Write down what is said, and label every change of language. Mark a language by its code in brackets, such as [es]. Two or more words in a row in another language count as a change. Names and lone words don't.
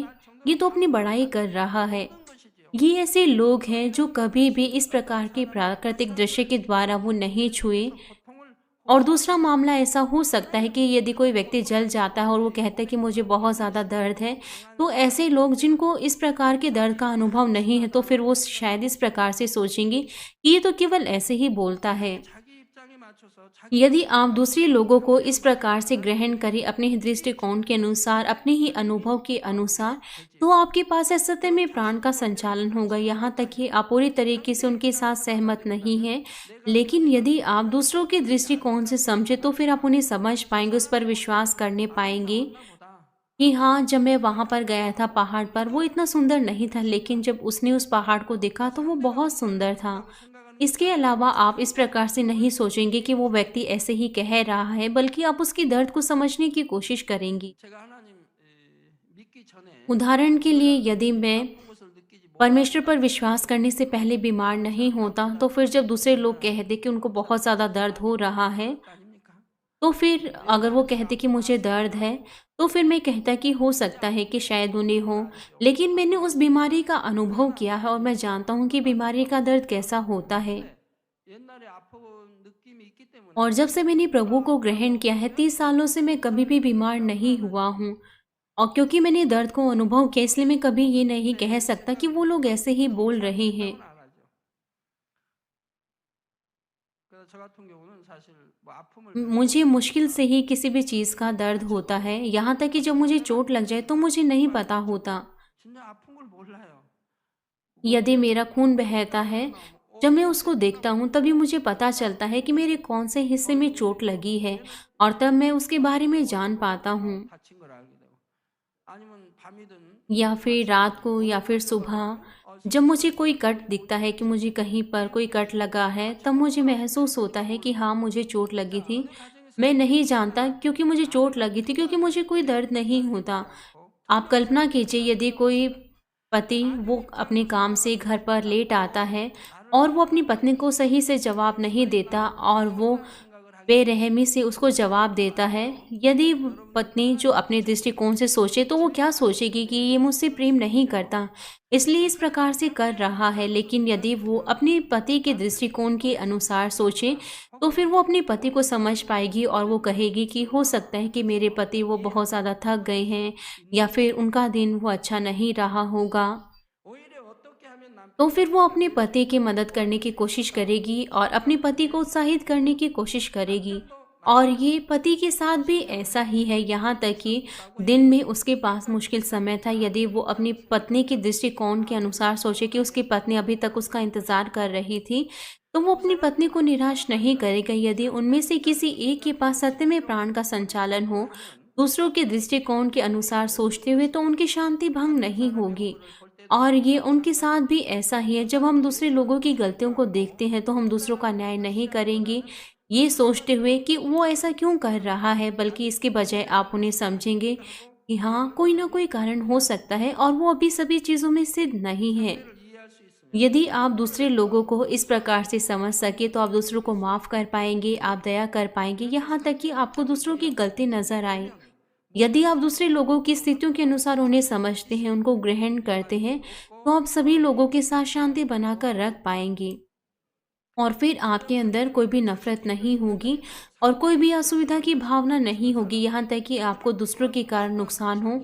[hi] ये तो अपनी बड़ाई कर रहा है। ये ऐसे लोग हैं जो कभी भी इस प्रकार के प्राकृतिक दृश्य के द्वारा वो नहीं छुए। और दूसरा मामला ऐसा हो सकता है कि यदि कोई व्यक्ति जल जाता है और वो कहता है कि मुझे बहुत ज़्यादा दर्द है, तो ऐसे लोग जिनको इस प्रकार के दर्द का अनुभव नहीं है तो फिर वो शायद इस प्रकार से सोचेंगे कि ये तो केवल ऐसे ही बोलता है। [ko] 자기 입장에 맞춰서 자기 [hi] यदि आप दूसरे लोगों को इस प्रकार से ग्रहण करें अपने ही दृष्टिकोण के अनुसार, अपने ही अनुभव के अनुसार, तो आपके पास इस सत्य में प्राण का संचालन होगा, यहाँ तक कि आप पूरी तरीके से उनके साथ सहमत नहीं हैं। लेकिन यदि आप दूसरों के दृष्टिकोण से समझे तो फिर आप उन्हें समझ पाएंगे, उस पर विश्वास करने पाएंगे [ko] 보다 [hi] कि हाँ, जब मैं वहाँ पर गया था पहाड़ पर, वो इतना सुंदर नहीं था, लेकिन जब उसने उस पहाड़ को देखा तो वो बहुत सुंदर था। इसके अलावा आप इस प्रकार से नहीं सोचेंगे कि वो व्यक्ति ऐसे ही कह रहा है, बल्कि आप उसकी दर्द को समझने की कोशिश करेंगी। [ko] 제가 하나님 믿기 전에 [hi] उदाहरण के लिए, यदि मैं [ko] 아픈 것을 느끼지 못 [hi] परमेश्वर पर विश्वास करने से पहले बीमार नहीं होता, तो फिर जब दूसरे लोग कहते कि उनको बहुत ज़्यादा दर्द हो रहा है, [ko] 아닙니까? [hi] तो फिर अगर वो कहते कि मुझे दर्द है, तो फिर मैं कहता कि हो सकता है कि शायद उन्हें हो, लेकिन मैंने उस बीमारी का अनुभव किया है और मैं जानता हूँ कि बीमारी का दर्द कैसा होता है। [ko] 옛날에 아픈 느낌이 있기 때문에 [hi] और जब से मैंने प्रभु को ग्रहण किया है, 30 सालों से मैं कभी भी बीमार नहीं हुआ हूँ, और क्योंकि मैंने दर्द को अनुभव किया, इसलिए मैं कभी ये नहीं कह सकता कि वो लोग ऐसे ही बोल रहे हैं। [ko] 안 하죠. 그래서 저 같은 경우는 사실 뭐 아픔을 [hi] मुझे मुश्किल से ही किसी भी चीज़ का दर्द होता है, यहाँ तक कि जब मुझे चोट लग जाए तो मुझे नहीं पता होता। [ko] 진짜 아픈 걸 몰라요. [hi] यदि मेरा खून बहता है, जब मैं उसको देखता हूँ तभी मुझे पता चलता है कि मेरे कौन से हिस्से में चोट लगी है, और तब मैं उसके बारे में जान पाता हूँ। [ko] 다친 걸 알게 되고 아니면 밤이든 [hi] या फिर रात को या फिर सुबह जब मुझे कोई कट दिखता है कि मुझे कहीं पर कोई कट लगा है, तब मुझे महसूस होता है कि हाँ, मुझे चोट लगी [ko] 자, [hi] थी। [ko] 어느 가정에서 [hi] मैं नहीं जानता [ko] 부부가 [hi] क्योंकि मुझे चोट [ko] 아무리 [hi] लगी थी, क्योंकि [ko] 부부가 [hi] मुझे कोई दर्द नहीं [ko] 사랑하지 [hi] होता। [ko] 않고 [hi] आप [ko] 틀린 [hi] कल्पना [ko] 생각을 [hi] कीजिए, यदि [ko] 가지고 [hi] कोई पति वो [ko] 아내의 [hi] अपने [ko] 입장에서 [hi] काम से घर पर [ko] 생각하지 [hi] लेट आता [ko] 않고 [hi] है [ko] 나를 [hi] और वो अपनी पत्नी [ko] 사랑하는 [hi] को सही से जवाब नहीं देता और वो [ko] 서운한 생각을 하기 [hi] बेरहमी से उसको जवाब देता है। यदि वो पत्नी जो [ko] 하나님의 [hi] अपने [ko] 입장에서 [hi] दृष्टिकोण से सोचे तो वो क्या सोचेगी कि ये मुझसे प्रेम नहीं करता, इसलिए इस प्रकार से कर रहा है। लेकिन यदि वो अपने पति के दृष्टिकोण के अनुसार सोचे तो फिर वो अपने पति को समझ पाएगी और वो कहेगी कि हो सकता है कि मेरे पति वो बहुत ज़्यादा थक गए हैं या फिर उनका दिन वो अच्छा नहीं रहा होगा। [ko] 오히려 어떻게 하면 [hi] तो [ko] 남편이 [hi] फिर वो अपने [ko] 기뻐할지 [hi] पति की मदद करने की कोशिश करेगी और अपने पति को उत्साहित करने की कोशिश करेगी। [ko] 남편도 [hi] और [ko] 마찬가지로 [hi] ये पति के साथ भी ऐसा ही है, यहाँ तक कि दिन में उसके पास मुश्किल समय था। यदि वो अपनी पत्नी के दृष्टिकोण के अनुसार सोचे कि उसकी पत्नी अभी तक उसका इंतज़ार कर रही थी, तो वो अपनी पत्नी को निराश नहीं करेगा। यदि उनमें से किसी एक के पास सत्य में प्राण का संचालन हो, दूसरों के दृष्टिकोण के अनुसार सोचते हुए, तो उनकी शांति भंग [ko] 다른 [hi] नहीं [ko] 사람의 [hi] होगी। [ko] 얼굴을 볼 때도 [hi] और ये उनके साथ [ko] 마찬가지로 [hi] भी ऐसा ही है, जब हम दूसरे लोगों की गलतियों को देखते हैं तो हम दूसरों का न्याय नहीं करेंगे ये सोचते हुए कि वो ऐसा क्यों कर रहा है, बल्कि इसके बजाय आप उन्हें समझेंगे कि हाँ, कोई ना कोई कारण हो सकता है और वो अभी सभी चीज़ों में सिद्ध नहीं है। [ko] 상대를 이해할 수 있으면 [hi] यदि आप दूसरे लोगों को इस प्रकार से समझ सके तो आप दूसरों को माफ़ कर पाएंगे, आप दया कर पाएंगे, यहाँ तक कि आपको दूसरों की गलती नज़र आए। यदि आप दूसरे लोगों की स्थितियों के अनुसार उन्हें समझते हैं, उनको ग्रहण करते हैं, तो आप सभी लोगों के साथ शांति बनाकर रख पाएंगे और फिर आपके अंदर कोई भी नफ़रत नहीं होगी और कोई भी असुविधा की भावना नहीं होगी, यहाँ तक कि आपको दूसरों के कारण नुकसान हो।